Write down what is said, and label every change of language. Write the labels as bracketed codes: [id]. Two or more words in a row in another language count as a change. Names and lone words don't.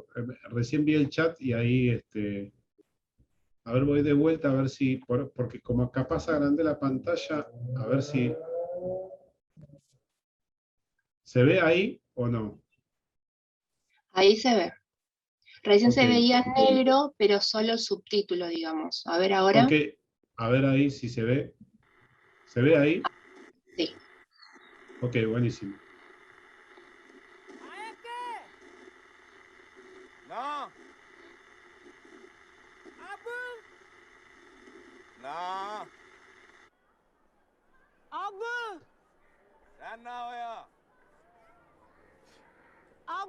[es] Recién vi el chat y ahí, a ver, voy de vuelta a ver si, porque como capaz agrandé la pantalla, a ver si se ve ahí o no. Ahí se ve. Recién se Ok. veía negro, pero solo el subtítulo, digamos. A ver ahora. Ok, a ver ahí si se ve. ¿Se ve ahí? Sí. Ok, buenísimo. [hi] ना अब ना अब ध्यान ना होया अब